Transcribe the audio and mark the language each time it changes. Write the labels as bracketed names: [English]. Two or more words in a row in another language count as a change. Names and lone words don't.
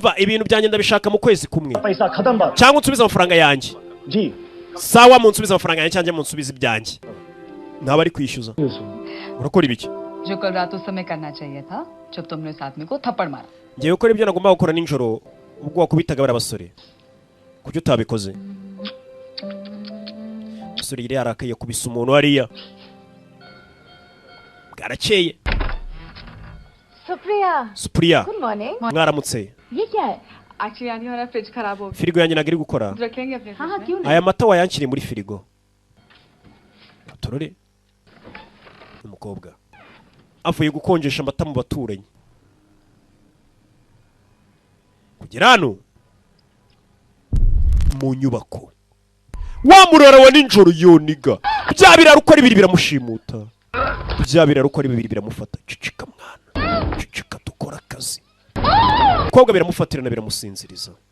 [Kinyarwanda] umva ibintu byanjye ndabishaka mu kwezi kumwe [Hindi] पैसा खत्म बात [Kinyarwanda] cyangwa unsubiza amafaranga yanjye [Hindi] जी [Kinyarwanda] sawa munsubiza amafaranga yanjye cyangwa munsubiza ibyanjye ntaba ari kwishyuza urakora ibiki [Hindi] जो कल रात उस समय करना चाहिए था जब तुमने साथ में को थप्पड़ मारा [Kinyarwanda] ngiye gukora ibyo nagomba gukora nijoro ubwo wakubitaga bari abasore kuki utabikoze basore yari yarakaye kubisa umuntu hariya bwarakeye Supriya [English] good morning [Kinyarwanda] mwaramutse [Hindi] ये क्या है एक्चुअली यानी हमारा फ्रिज खराब हो [Kinyarwanda] firigo yanjye ntabwo iri gukora [Hindi] गया रखेंगे अपने हाँ हाँ क्यों [Kinyarwanda] aya mata wayankiriye muri firigo turore umukobwa avuye gukonjesha amata mu baturanyi kugera hano mu nyubako wa murara wa ninjoro yoniga bya biraro uko ari bibiri biramushimuta bya biraro uko ari bibiri biramufata cicika mwana cicika dukora akazi umukobwa biramufatirana biramusinziriza